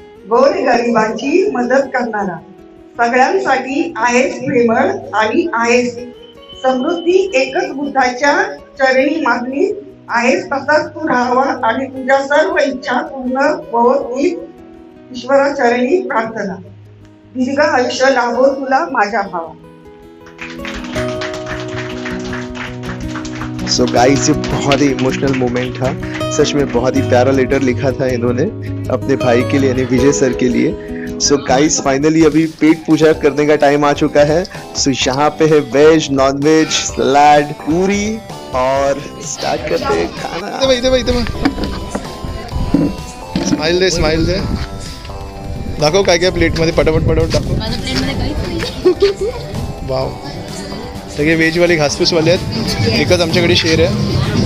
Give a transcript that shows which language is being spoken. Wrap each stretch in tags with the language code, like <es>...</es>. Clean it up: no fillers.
<mr>गोरगरिबांची मदत करणारा. सगळ्यांसाठी आहेस प्रेमळ आणि आहेस समृद्धी. एकच बुद्धाच्या चरणी मागणी आहेस तसाच तू राहावा आणि तुझ्या सर्व इच्छा पूर्ण होत ही ईश्वरा चरणी प्रार्थना. दीर्घ आयुष्य लाभो तुला माझ्या भावा.</mr> <hi>सो गाइस, ये बहुत ही इमोशनल मोमेंट था. सच में बहुत ही प्यारा लेटर लिखा था इन्होंने अपने भाई के लिए यानी विजय सर के लिए. सो गाइस, फाइनली अभी पेट पूजा करने का टाइम आ चुका है. सो यहाँ पे है वेज, नॉन वेज, सलाद, पूरी और स्टार्ट करते हैं खाना.</hi> <mr>इथे स्माइल दे दाखव काय काय प्लेट मध्ये पटापट दाखव. माझ्या प्लेटमध्ये काहीच नाही. वाव, सगळे व्हेजवाले घासपूसवाले आहेत. एकच आमच्याकडे शेर आहे.</mr>